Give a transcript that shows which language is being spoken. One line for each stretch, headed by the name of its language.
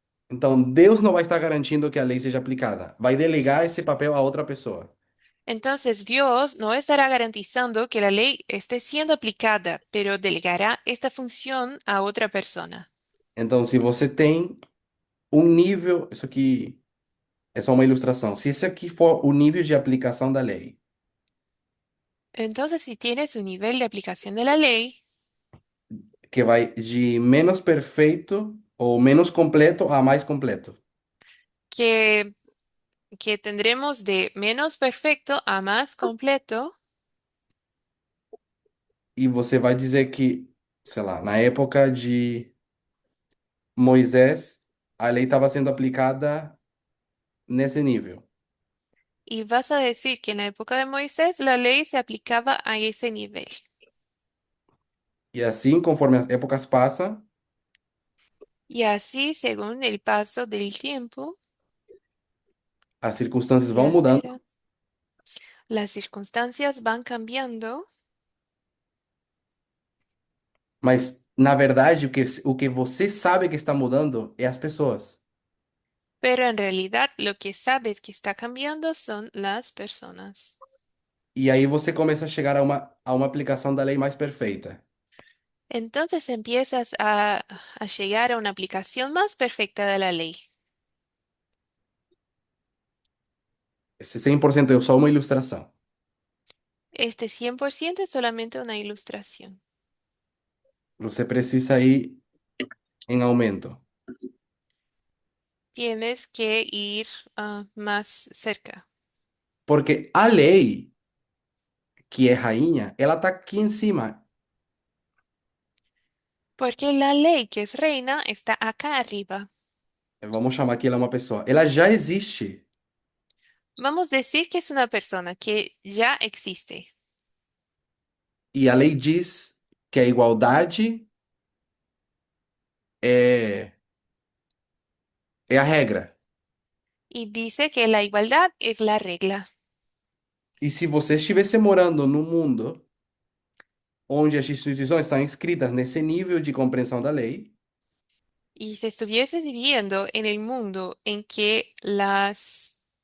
Portuguese: Então, Deus não vai estar garantindo que a lei seja aplicada. Vai delegar esse papel a outra pessoa.
Spanish: Entonces Dios no estará garantizando que la ley esté siendo aplicada, pero delegará esta función a otra persona.
Portuguese: Então, se você tem um nível, isso aqui é só uma ilustração. Se esse aqui for o nível de aplicação da lei,
Spanish: Entonces, si tienes un nivel de aplicación de la ley
Portuguese: que vai de menos perfeito ou menos completo a mais completo.
Spanish: que, que tendremos de menos perfecto a más completo,
Portuguese: E você vai dizer que, sei lá, na época de Moisés, a lei estava sendo aplicada nesse nível.
Spanish: y vas a decir que en la época de Moisés la ley se aplicaba a ese nivel.
Portuguese: E assim, conforme as épocas passam,
Spanish: Y así, según el paso del tiempo,
Portuguese: as circunstâncias vão
Spanish: las
Portuguese: mudando,
Spanish: eras, las circunstancias van cambiando,
Portuguese: mas na verdade o que você sabe que está mudando é as pessoas.
Spanish: pero en realidad lo que sabes que está cambiando son las personas.
Portuguese: E aí você começa a chegar a uma aplicação da lei mais perfeita.
Spanish: Entonces empiezas a llegar a una aplicación más perfecta de la ley.
Portuguese: Esse 100% é só uma ilustração.
Spanish: Este 100% es solamente una ilustración.
Portuguese: Você precisa ir em aumento.
Spanish: Tienes que ir más cerca,
Portuguese: Porque a lei, que é rainha, ela está aqui em cima.
Spanish: porque la ley que es reina está acá arriba.
Portuguese: Vamos chamar que ela é uma pessoa. Ela já existe.
Spanish: Vamos a decir que es una persona que ya existe.
Portuguese: E a lei diz que a igualdade é, é a regra.
Spanish: Y dice que la igualdad es la regla.
Portuguese: E se você estivesse morando num mundo onde as instituições estão inscritas nesse nível de compreensão da lei,
Spanish: Y si estuvieses viviendo en el mundo en que las...